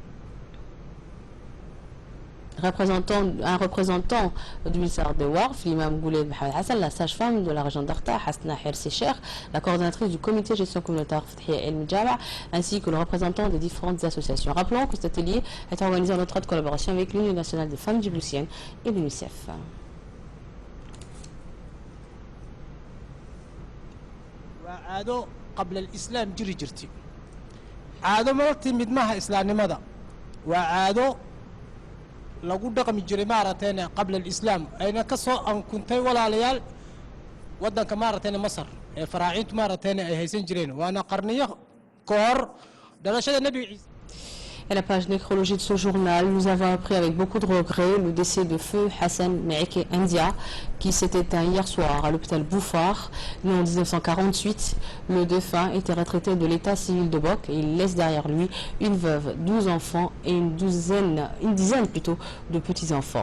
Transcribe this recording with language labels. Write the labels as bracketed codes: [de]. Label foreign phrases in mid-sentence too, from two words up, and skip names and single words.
[fr] Un représentant du ministère de Warf, l'imam Gouled Mohamed Hassan, la sage-femme de la région d'Arta, Hasna Hersecher, la coordinatrice du comité de gestion communautaire Fathia El Mjama, ainsi que le représentant des différentes associations. Rappelons que cet atelier est organisé en étroite collaboration avec l'Union nationale des femmes djiboutiennes et l'UNICEF. [so] lagu dhaqmi jiray maarateen [ar] قبل الإسلام [so] ayna ka soo ankuntay walaalayaal wadanka maarateen Masar ee faraaciintu maarateen ay haysan jireen waana qarniyo ka hor dhalashada Nabi Isa. [fr] À la page nécrologie de ce journal, nous avons appris avec beaucoup de regrets le décès de feu Hassan Meike India, qui s'est éteint hier soir à l'hôpital Bouffard. Né en 1948, le défunt était retraité de l'état civil de Bok et il laisse derrière lui une veuve, 12 enfants et une dizaine de petits-enfants.